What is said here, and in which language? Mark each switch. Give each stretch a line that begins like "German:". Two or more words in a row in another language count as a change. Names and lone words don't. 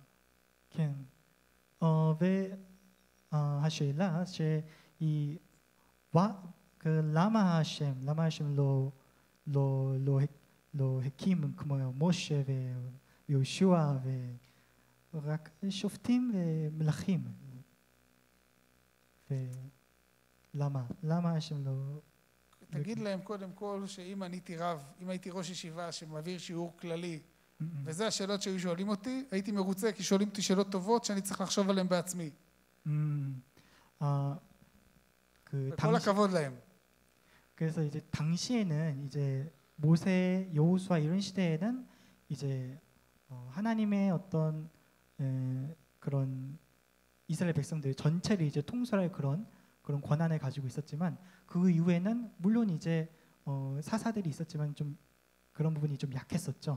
Hebrew: כן, והשאלה למה השם לא הקים כמו משה ויהושע ורק שופטים ומלכים, למה השם לא... תגיד להם קודם כל שאם אני הייתי רב, אם הייתי ראש ישיבה שמעביר שיעור כללי, וזה השאלות שהיו שואלים אותי, הייתי מרוצה כי שואלים אותי שאלות טובות שאני צריך לחשוב עליהן בעצמי. וכל הכבוד להם.
Korean: 그래서 이제 당시에는 이제 모세, 여호수아 이런 시대에는 이제 하나님의 어떤 그런 이스라엘 백성들 전체를 이제 통솔할 그런 권한을 가지고 있었지만 그 이후에는 물론 이제 사사들이 있었지만 좀 그런 부분이 좀 약했었죠.